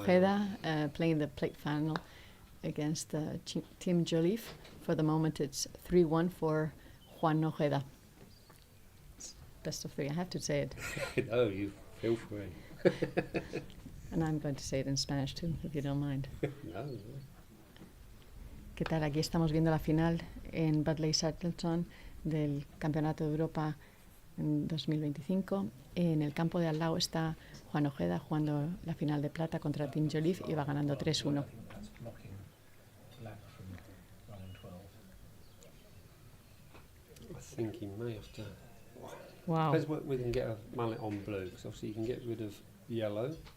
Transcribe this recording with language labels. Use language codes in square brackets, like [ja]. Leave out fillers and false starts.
[en] Ojeda playing the plate final against Team Joliffe. For the moment, it's 3-1 for Juan Ojeda. It's best of 3, I have to say it. Oh, you feel free. And I'm going to say it in Spanish too, if you don't mind. No. [es] ¿Qué tal? Aquí estamos viendo la final en Budleigh Salterton del Campeonato de Europa en 2025. En el campo de al lado está Juan Ojeda jugando la final de plata contra Team Joliffe y va ganando 3-1. [en] I think that's blocking black from running 12. I think he may have to. Wow. Depends what we can get a mallet on blue, because obviously you can get rid of yellow.